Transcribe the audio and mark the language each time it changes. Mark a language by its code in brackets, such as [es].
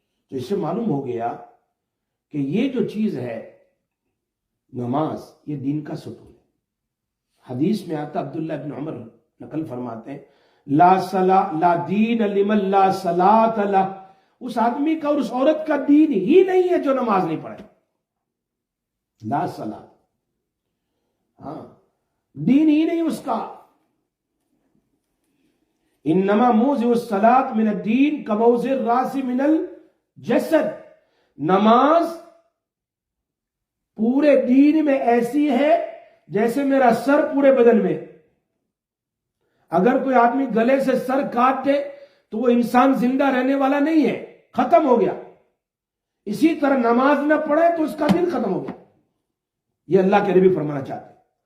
[ur] تو اس سے معلوم ہو گیا کہ یہ جو چیز ہے نماز، یہ دین کا ستون ہے۔ حدیث میں آتا، عبداللہ ابن عمر نقل فرماتے ہیں [ar] لا دین لمن لا صلاۃ لہ، [ur] اس آدمی کا اور اس عورت کا دین ہی نہیں ہے جو نماز نہیں پڑھے. [ar] لا صلاۃ، [ur] ہاں دین ہی نہیں اس کا. [ar] انما موضع الصلاۃ من الدین کموضع الراس من الجسد. [ur] نماز پورے دین میں ایسی ہے جیسے میرا سر پورے بدن میں. اگر کوئی آدمی گلے سے سر کاٹ دے تو وہ انسان زندہ رہنے والا نہیں ہے، ختم ہو گیا. اسی طرح نماز نہ پڑھے تو اس کا دین ختم ہو گیا. یہ اللہ کے نبی فرمانا چاہتے ہیں.